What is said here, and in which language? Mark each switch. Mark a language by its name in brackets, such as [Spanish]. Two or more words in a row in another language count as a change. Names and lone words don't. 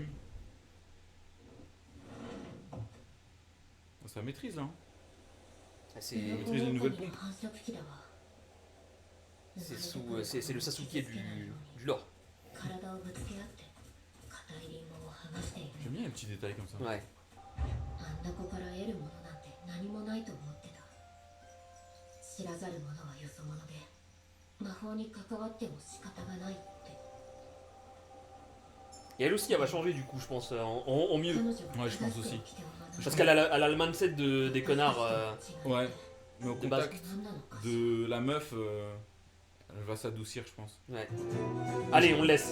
[French] plumes. Ça maîtrise là. Hein. C'est Maîtrise les nouvelles pompes. c'est le Sasuke du lore. J'aime bien les petits détails comme ça. Ouais. [Japanese] あんな子から得るものなんて何もないと思ってた。知らざる者はよそ者で、魔法に関わっても仕方がないって。 [French] Et elle aussi, elle va changer du coup, je pense, en mieux. Ouais, je pense aussi. Parce qu'elle a le mindset des connards. Ouais. Mais au De base. contact de la meuf, elle va s'adoucir, je pense. Ouais. Allez, on le laisse.